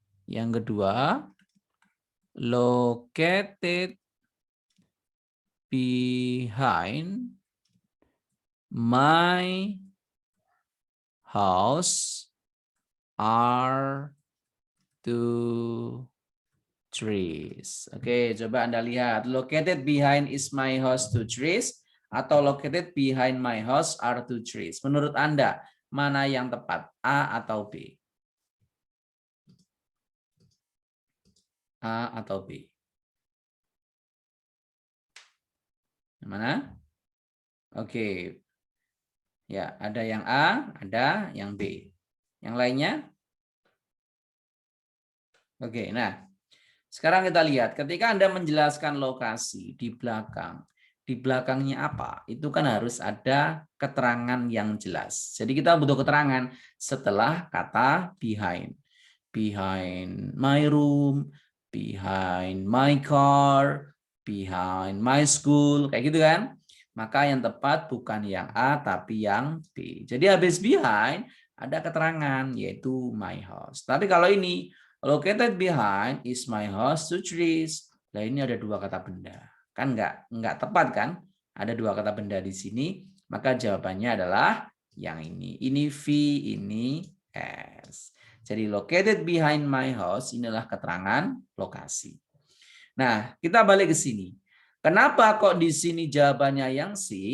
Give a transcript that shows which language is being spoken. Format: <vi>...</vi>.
<id>Yang kedua,</id> <en>located behind my house are two trees.</en> <id>Oke, coba Anda lihat.</id> <en>Located behind is my house two trees atau located behind my house are two trees.</en> <id>Menurut Anda, mana yang tepat? A atau B? A atau B? Mana? Oke. Ya, ada yang A, ada yang B. Yang lainnya? Oke, nah. Sekarang kita lihat, ketika Anda menjelaskan lokasi di belakangnya apa? Itu kan harus ada keterangan yang jelas. Jadi kita butuh keterangan setelah kata behind.</id> <en>Behind my room, behind my car, behind my school,</en> <id>kayak gitu kan? Maka yang tepat bukan yang A tapi yang B. Jadi habis behind ada keterangan yaitu my house. Tapi kalau ini</id> <en>located behind is my house two trees.</en> <id>Nah, ini ada dua kata benda. Kan nggak tepat kan? Ada dua kata benda di sini, maka jawabannya adalah yang ini. Ini V, ini S. Jadi</id> <en>located behind my house</en> <id>inilah keterangan lokasi. Nah, kita balik ke sini. Kenapa kok di sini jawabannya yang C?</id>